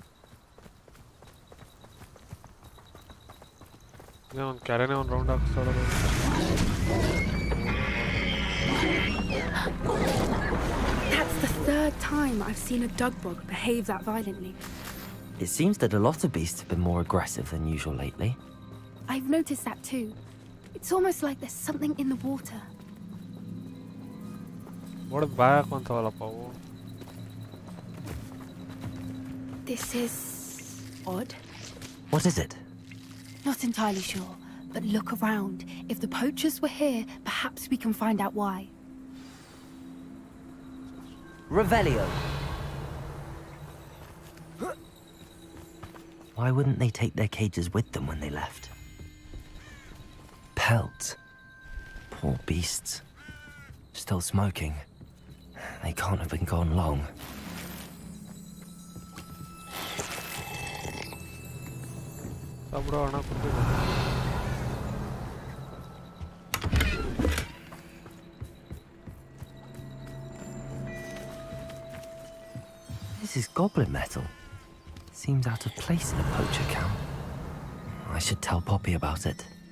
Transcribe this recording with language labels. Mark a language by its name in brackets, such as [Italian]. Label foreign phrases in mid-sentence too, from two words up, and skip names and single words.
[English] That's the third time I've seen a dugbog behave that violently. It seems that a lot of beasts have been more aggressive than usual lately. I've noticed that too. It's almost like there's something in the water. [Kannada] ಹೊಡೆದು ಬಾಯ್ ಹಾಕೊಂತವಲ್ಲಪ್ಪ ಅವು. [English] This is odd. What is it? Not entirely sure, but look around. If the poachers were here, perhaps we can find out why. Revelio. Why wouldn't they take their cages with them when they left? Pelts. Poor beasts. Still smoking. They can't have been gone long. [Kannada] ಬ್ರೋ ಹಣ ಕೊಡ್ತೀನಿ. [English] This is goblin metal. Seems out of place in a poacher camp. I should tell Poppy about it.